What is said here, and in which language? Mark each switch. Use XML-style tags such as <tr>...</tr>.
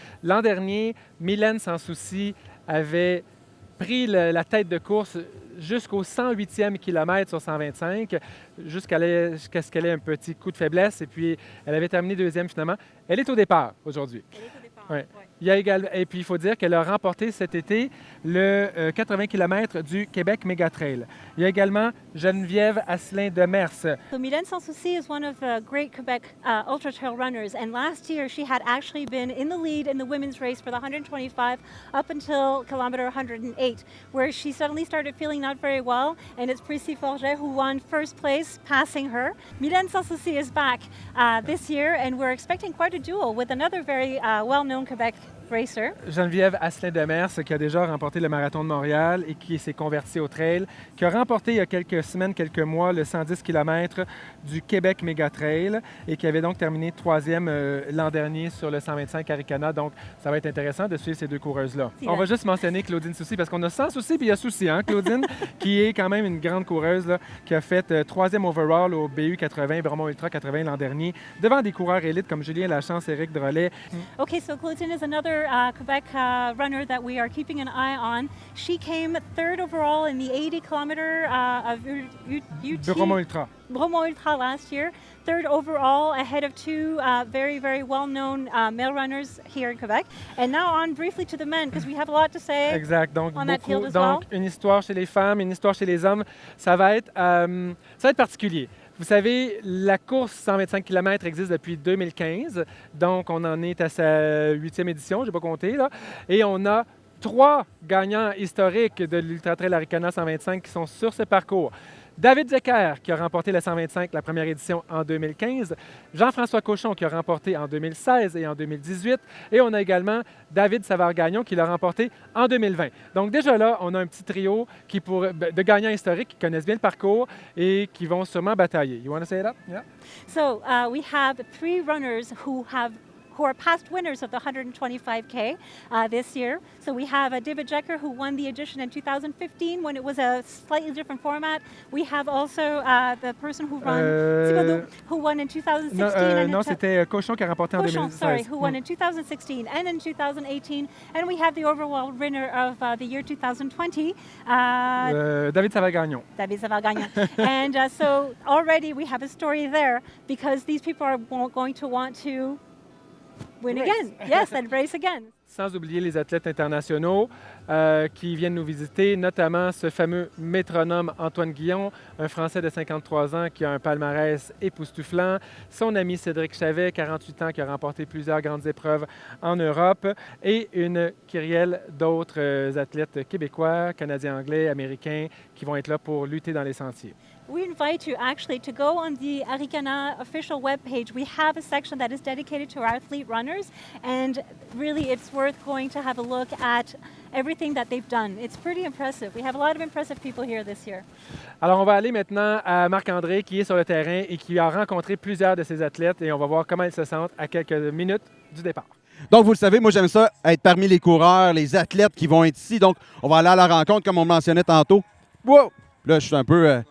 <fr>L'an dernier, Mylène Sans Souci avait pris la tête de course jusqu'au 108e kilomètre sur 125, jusqu'à ce qu'elle ait un petit coup de faiblesse, et puis elle avait terminé deuxième finalement. Elle est au départ aujourd'hui. Ouais. Il y a également, et puis, il faut dire qu'elle a remporté cet été le 80 km du Québec Mégatrail. Il y a également Geneviève Asselin de Mers.</fr> <en>So Mylène Sans Souci is one of the great Quebec ultra trail runners, and last year she had actually been in the lead in the women's race for the 125 up until kilometer 108, where she suddenly started feeling not very well, and it's Prissy Forget who won first place, passing her. Mylène Sans Souci is back this year, and we're expecting quite a duel with another very well-known Quebec racer.</en> <fr>Geneviève Asselin de Mers, qui a déjà remporté le marathon de Montréal et qui s'est convertie au trail, qui a remporté il y a quelques semaines, quelques mois, le 110 km du Québec Mégatrail et qui avait donc terminé 3e l'an dernier sur le 125 Arikana. Donc, ça va être intéressant de suivre ces deux coureuses-là. On va juste mentionner Claudine Soucy parce qu'on a Sans Souci puis il y a Soucy, hein, Claudine, qui est quand même une grande coureuse là, qui a fait 3e overall au BU 80, Bromont Ultra 80 l'an dernier, devant des coureurs élites comme Julien Lachance, Éric Drolet.</fr> <en>Okay, so Claudine is another Quebec runner that we are keeping an eye on. She came 3rd overall in the 80 kilometer of UT Bromont Ultra. Bromont Ultra last year. 3rd overall, ahead of 2 very, very well-known male runners here in Quebec. And now on briefly to the men, because we have a lot to say.</en> <fr>Exact. Donc,</fr> <en>on that field as</en> <fr>donc</fr> <en>well.</en> <fr>Une histoire chez les femmes, une histoire chez les hommes. Ça va être particulier. Vous savez, la course 125 km existe depuis 2015, donc on en est à sa 8e édition, je n'ai pas compté, là. Et on a 3 gagnants historiques de l'Ultra Trail Arikana 125 qui sont sur ce parcours. David Decker, qui a remporté le 125, la première édition en 2015. Jean-François Cochon, qui a remporté en 2016 et en 2018. Et on a également David Savard-Gagnon, qui l'a remporté en 2020. Donc déjà là, on a un petit trio de gagnants historiques qui connaissent bien le parcours et qui vont sûrement batailler.</fr> <en>You want to say that? Yeah. So we have 3 runners who are past winners of the 125K this year. So we have David Jecker, who won the edition in 2015 when it was a slightly different format. We have also the person who won in 2016.</en> <fr>Non, c'était Cochon qui a remporté en 2016.</fr> <en>Sorry, who won in 2016 and in 2018. And we have the overall winner of the year 2020. David Savard-Gagnon. David Savard-Gagnon. And so already we have a story there because these people are going to want to win again. Yes, and race again.</en> <fr>Sans oublier les athlètes internationaux qui viennent nous visiter, notamment ce fameux métronome Antoine Guillon, un Français de 53 ans qui a un palmarès époustouflant, son ami Cédric Chavet, 48 ans, qui a remporté plusieurs grandes épreuves en Europe, et une kyrielle d'autres athlètes québécois, canadiens, anglais, américains, qui vont être là pour lutter dans les sentiers.</fr> <en>We invite you actually to go on the Arikana official webpage. We have a section that is dedicated to our athlete runners, and really it's worth going to have a look at everything that they've done. It's pretty impressive. We have a lot of impressive people here this year.</en> <fr>Alors, on va aller maintenant à Marc-André qui est sur le terrain et qui a rencontré plusieurs de ces athlètes et on va voir comment ils se sentent à quelques minutes du départ. Donc, vous le savez, moi, j'aime ça, être parmi les coureurs, les athlètes qui vont être ici. Donc, on va aller à la rencontre, comme on mentionnait tantôt. Wow! Là, je suis un peu...</fr>